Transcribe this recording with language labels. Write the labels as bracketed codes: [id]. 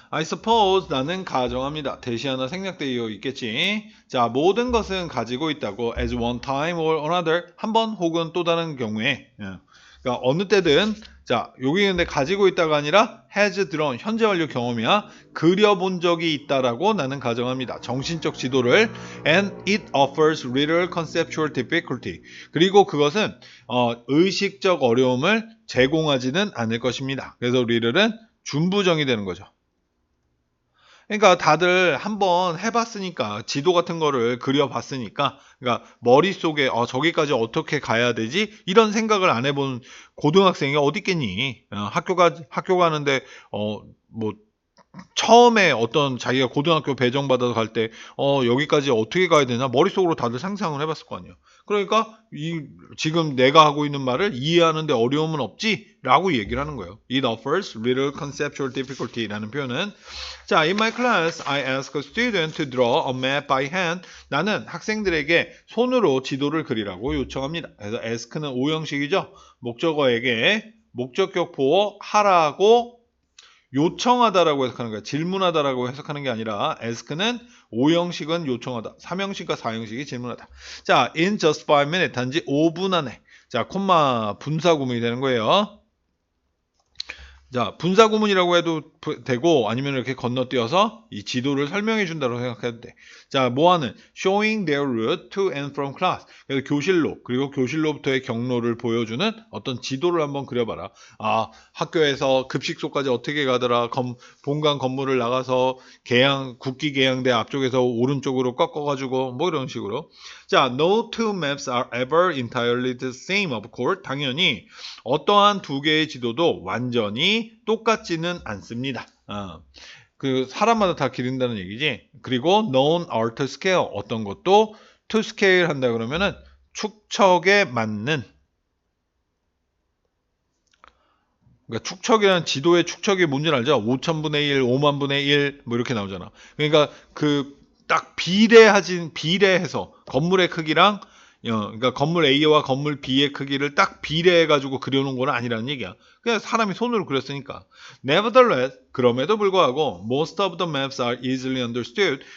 [en] I suppose [ko] 나는 가정합니다. 대시 하나 생략되어 있겠지. 자, 모든 것은 가지고 있다고 [en] as one time or another [ko] 한 번 혹은 또 다른 경우에 그러니까 어느 때든 자, 여기 근데 가지고 있다가 아니라 [en] has drawn [ko] 현재 완료 경험이야. 그려본 적이 있다라고 나는 가정합니다. 정신적 지도를 [en] and it offers little conceptual difficulty. [ko] 그리고 그것은 의식적 어려움을 제공하지는 않을 것입니다. 그래서 little은 준부정이 되는 거죠. 그러니까 다들 한번 해봤으니까 지도 같은 거를 그려봤으니까 그러니까 머릿속에 저기까지 어떻게 가야 되지? 이런 생각을 안 해본 고등학생이 어디 있겠니? 학교 가는데 뭐 처음에 어떤 자기가 고등학교 배정받아서 갈 때, 여기까지 어떻게 가야 되나? 머릿속으로 다들 상상을 해봤을 거 아니에요. 그러니까, 지금 내가 하고 있는 말을 이해하는데 어려움은 없지? 라고 얘기를 하는 거예요. [en] It offers little conceptual difficulty [ko] 라는 표현은. [en] 자, in my class, I ask a student to draw a map by hand. [ko] 나는 학생들에게 손으로 지도를 그리라고 요청합니다. 그래서 ask는 오형식이죠. 목적어에게 목적격 보어 하라고 요청하다라고 해석하는 거야. 질문하다라고 해석하는 게 아니라 ask는 5형식은 요청하다. 3형식과 4형식이 질문하다. 자, [en] in just 5 minutes [ko] 단지 5분 안에. 자, 콤마 분사 구문이 되는 거예요. 자, 분사 구문이라고 해도 되고 아니면 이렇게 건너뛰어서 이 지도를 설명해 준다고 생각해도 돼. 자, 뭐하는 [en] showing their route to and from class. [ko] 그래서 교실로 그리고 교실로부터의 경로를 보여주는 어떤 지도를 한번 그려봐라. 학교에서 급식소까지 어떻게 가더라. 본관 건물을 나가서 국기 계양대 앞쪽에서 오른쪽으로 꺾어가지고 뭐 이런 식으로. [en] 자, no two maps are ever entirely the same, of course. [ko] 당연히 어떠한 두 개의 지도도 완전히 똑같지는 않습니다. 그 사람마다 다 기른다는 얘기지. 그리고 [en] known are to scale [ko] 어떤 것도 to scale 한다 그러면은 축척에 맞는 그러니까 축척이라는 지도의 축척이 뭔지 알죠? 5천분의 1, 5만분의 1 뭐 이렇게 나오잖아. 그러니까 그 딱 비례해서 건물의 크기랑 그러니까 건물 A와 건물 B의 크기를 딱 비례해가지고 그려놓은 건 아니라는 얘기야. 그냥 사람이 손으로 그렸으니까. [en] Nevertheless, [ko] 그럼에도 불구하고 [en] most of the maps are easily understood.